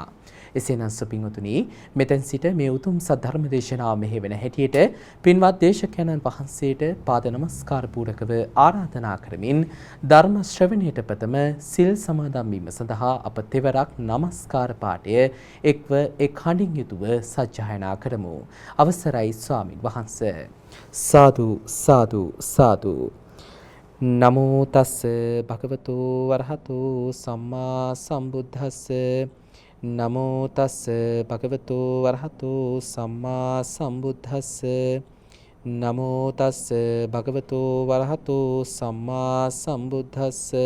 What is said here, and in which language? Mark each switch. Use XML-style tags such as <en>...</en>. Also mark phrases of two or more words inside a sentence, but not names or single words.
<si>එසේනම් සුපින්වතුනි මෙතෙන් සිට මේ උතුම් සද්ධර්ම දේශනාව මෙහෙවන හැටියට පින්වත් දේශකයන්න් වහන්සේට පාද නමස්කාර පූරකව ආරාධනා කරමින් ධර්ම ශ්‍රවණයට ප්‍රථම සිල් සමාදන් වීම සඳහා අප තෙවරක් නමස්කාර පාඨය එක්ව එක් හඬින් යුතුව සජ්ජායනා කරමු. අවසරයි ස්වාමින් වහන්සේ.</si> <pi>සාදු සාදු සාදු. නමෝ තස්ස භගවතු වරහතු සම්මා සම්බුද්දස්ස නමෝ තස්ස භගවතු වරහතු සම්මා සම්බුද්දස්ස නමෝ තස්ස භගවතු වරහතු සම්මා සම්බුද්දස්ස</pi>